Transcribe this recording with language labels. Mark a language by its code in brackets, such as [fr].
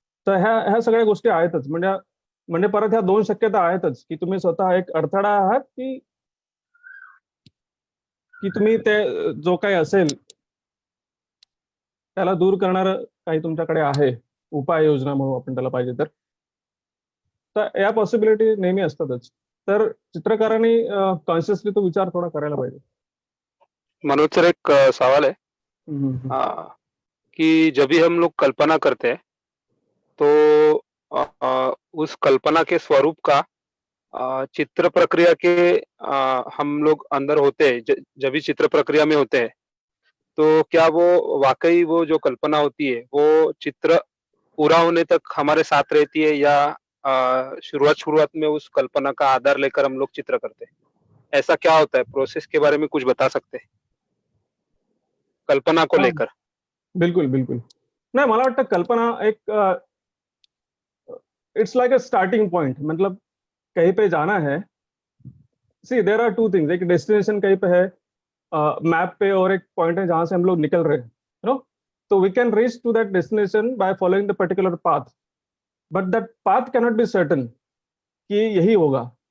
[mr] तर ह्या सगळ्या गोष्टी आहेतच. म्हणजे परत ह्या दोन शक्यता आहेतच की तुम्ही स्वतः एक अडथळा आहात की तुम्ही ते जो काही असेल त्याला दूर करणार काही तुमच्याकडे आहे, उपाययोजना म्हणून आपण त्याला पाहिजे तर या पॉसिबिलिटी नेहमी असतातच. तर चित्रकारांनी कॉन्शियसली तो विचार थोडा करायला पाहिजे. [hi] मनोज सर, एक सवाल है कि जब भी हम लोग कल्पना करते हैं तो उस कल्पना के स्वरूप का चित्र प्रक्रिया के हम लोग अंदर होते हैं, जब भी चित्र प्रक्रिया में होते हैं, तो क्या वो वाकई वो जो कल्पना होती है वो चित्र पूरा होने तक हमारे साथ रहती है, या शुरुआत में उस कल्पना का आधार लेकर हम लोग चित्र करते हैं? ऐसा क्या होता है, प्रोसेस के बारे में कुछ बता सकते हैं कल्पना को हाँ, लेकर? बिल्कुल बिल्कुल. [mr] नाही, मला वाटतं कल्पना एक [en] It's like a starting point. [hi] मतलब कहीं पे जाना है. [en] See there are two things. [hi] एक डेस्टिनेशन कहीं पे है मैप पे, और एक पॉइंट है जहां से हम लोग निकल रहे हैं, [en] You know. तो we can reach to that destination by following the particular path, but that path cannot be certain [hi] कि यही होगा.